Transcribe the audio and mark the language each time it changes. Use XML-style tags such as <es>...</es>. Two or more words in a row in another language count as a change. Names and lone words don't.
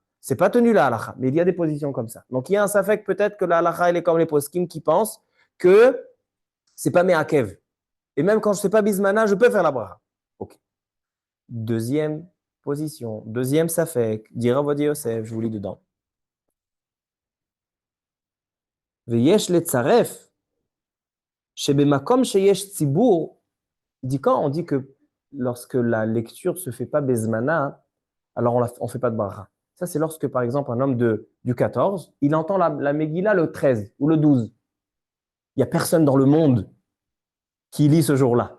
<fr>C'est pas tenu la halacha, mais il y a des positions comme ça. Donc il y a un safek peut-être que la halacha, elle est comme les poskim qui pensent que c'est pas me'akev. Et même quand je sais pas bismana, je peux faire la bracha. Ok. Deuxième position, deuxième safek, dit Rav Ovadia Yosef, je vous lis dedans.</fr> <he>ויש לצרף, שבמקום שיש ציבור,</he> <fr>il dit quand on dit que lorsque la lecture ne se fait pas bezmana, alors on ne fait pas de bracha. Ça, c'est lorsque, par exemple, un homme du 14, il entend la Megillah le 13 ou le 12. Il n'y a personne dans le monde qui lit ce jour-là.</fr>